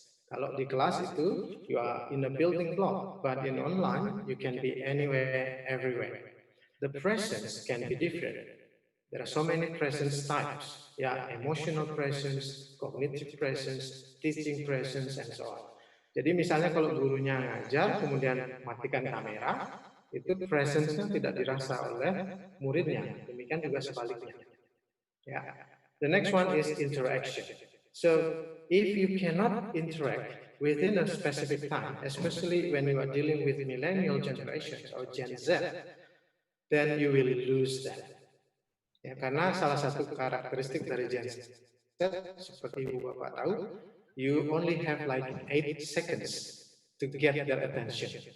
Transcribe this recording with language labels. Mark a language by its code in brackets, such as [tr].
[id] Kalau di kelas itu, [en] you are in a building block, but in online, you can be anywhere, everywhere. The presence can be different. There are so many presence types, yeah, emotional presence, cognitive presence, teaching presence, and so on. [id] Jadi misalnya kalau gurunya ngajar, kemudian matikan kamera, itu presence-nya tidak dirasa oleh muridnya. Demikian juga sebaliknya. [en] Yeah. The next one is interaction. So if you cannot interact within a specific time, especially when you are dealing with millennial generations or Gen Z, then you will lose them. [id] Ya, karena salah satu karakteristik dari Gen Z, seperti Ibu Bapak tahu, [en] you only have like 8 seconds to get their attention.